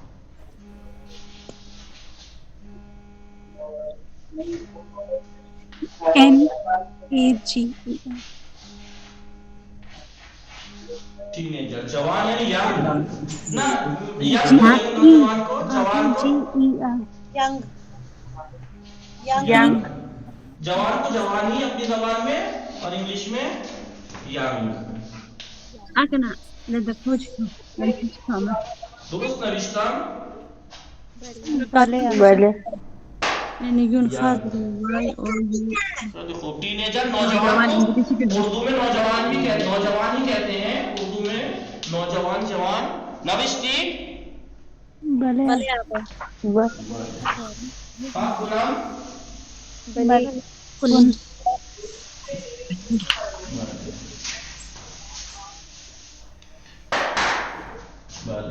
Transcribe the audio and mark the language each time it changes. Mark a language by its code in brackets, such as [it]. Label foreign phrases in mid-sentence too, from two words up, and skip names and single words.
[ur] ٹینیجر. جوان یعنی ینگ. نا ینگ نوجوان کو جوان کو ینگ. جوان کو جوانی اپنی زبان میں اور انگلش میں ینگ. [fa] درست نوشتم؟ بله. [ur] دیکھو ٹینیجر نوجوان کو اردو میں نوجوان بھی کہتے ہیں. نوجوان ہی کہتے ہیں اردو میں. نوجوان جوان. نوشتی؟ [fa] بله. [ur] ہاں غلام. بله.